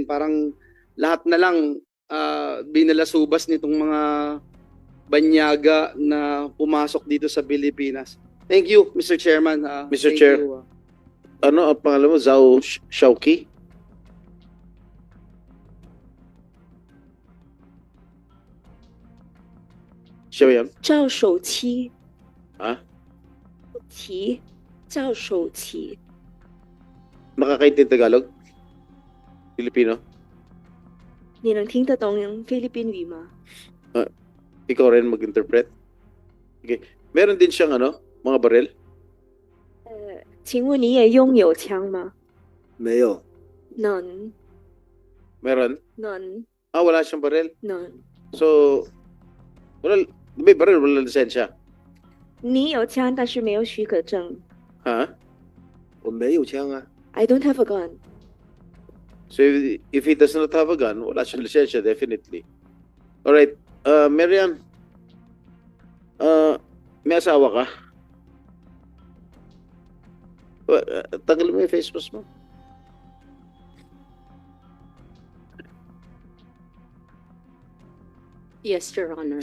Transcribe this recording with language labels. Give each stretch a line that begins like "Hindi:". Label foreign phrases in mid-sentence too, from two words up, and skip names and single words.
Filipino: Parang lahat na lang binalasubas nitong mga banyaga na pumasok dito sa Pilipinas.
English: Thank you, Mr. Chairman. Mr. Thank Chair, you.
Filipino: ano ang pangalan mo? Zhao Shaoqi? Siya ba yan? 赵守期 Ha? 期赵守期 Makakaintindi Tagalog? Filipino?
Chinese: 你能听得懂菲律宾语吗？
Filipino: Ikaw rin mag-interpret? Okay. Meron din siyang mga baril?
Chinese: 请问你也拥有枪吗？没有，能
Filipino: Meron?
Chinese: 能
Filipino: Wala siyang baril?
Chinese: 能，
Filipino: So, may baril, wala lisensya.
Chinese: 你有枪但是没有许可证。
Filipino: Ha?
Chinese: 我没有枪啊。
English: I don't have a gun. So, if he does not have a gun,
Filipino: wala siyang lisensya, definitely. Alright. Miriam, may asawa ka? Tanggal mo yung
English: face mask
Filipino: mo.
English: Yes, Your Honor.